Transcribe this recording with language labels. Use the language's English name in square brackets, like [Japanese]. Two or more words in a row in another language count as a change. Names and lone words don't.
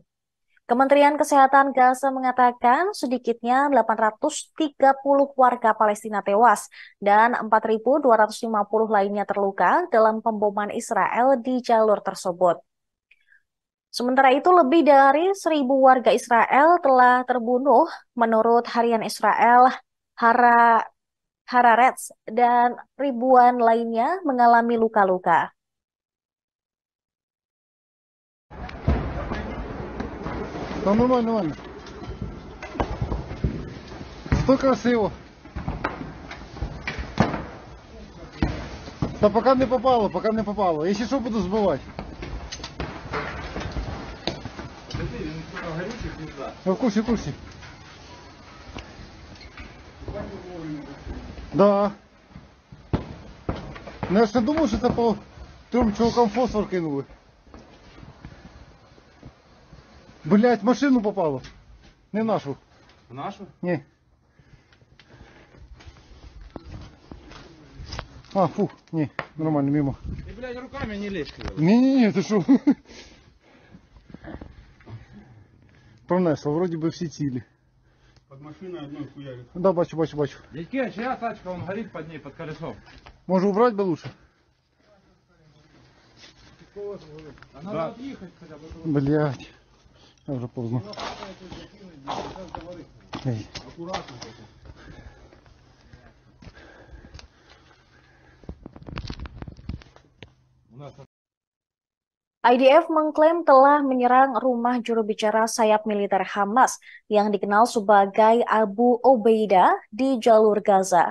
[Indonesian] Kementerian Kesehatan Gaza mengatakan sedikitnya 830 warga Palestina tewas dan 4.250 lainnya terluka dalam pemboman Israel di jalur tersebut. Sementara itu, lebih dari 1.000 warga Israel telah terbunuh menurut harian Israel Haaretz dan ribuan lainnya mengalami luka-luka. [Russian] Да нормально, нормально. Что красиво. Да пока не попало, пока не попало. Если что, буду сбивать. В курсе, в курсе. Да. [Ukrainian] Ну я ж не думав, що це по трьом чувакам фосфор кинули. [Russian] Блять, в машину попало. Не в нашу. В нашу? Не. А, фу, не, нормально, мимо. Ты, блядь, руками не лезь. Не-не-не, ты шо? Пронесло, вроде бы все цілі. Под машиной одной хуярит. Да, бачу. Дядьки, а чья тачка? Он горит под ней, под колесом. Може убрать бы лучше? А надо отъехать хотя бы. Блять. Я вже поздно. Ей. Аккуратно. [Indonesian] IDF mengklaim telah menyerang rumah juru bicara sayap militer Hamas yang dikenal sebagai Abu Obeidah di jalur Gaza.